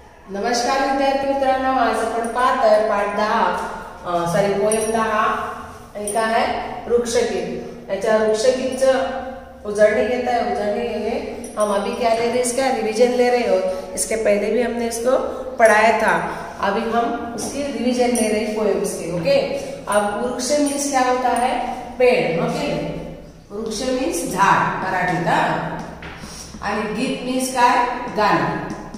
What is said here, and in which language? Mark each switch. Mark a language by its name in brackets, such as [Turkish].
[Marathi] नमस्कार विद्यार्थी मित्रांनो, आज आपण पाहतोय पाठ 10 पोयम 10 काय आहे वृक्षगीत। याच्या वृक्षगीतचं उजळणी घेता है। [Hindi] उजळणी घेने हम अभी क्या ले रहे हैं, इसका रिवीजन ले रहे हो। इसके पहले भी हमने इसको पढ़ाया था, अभी हम उसकी रिवीजन ले रहे हैं पोएम्स की। ओके, अब वृक्ष मीन्स क्या होता है, पेड़। [Marathi] ओके, वृक्ष मीन्स झाड मराठीत, आणि गीत मीन्स काय, गाणं।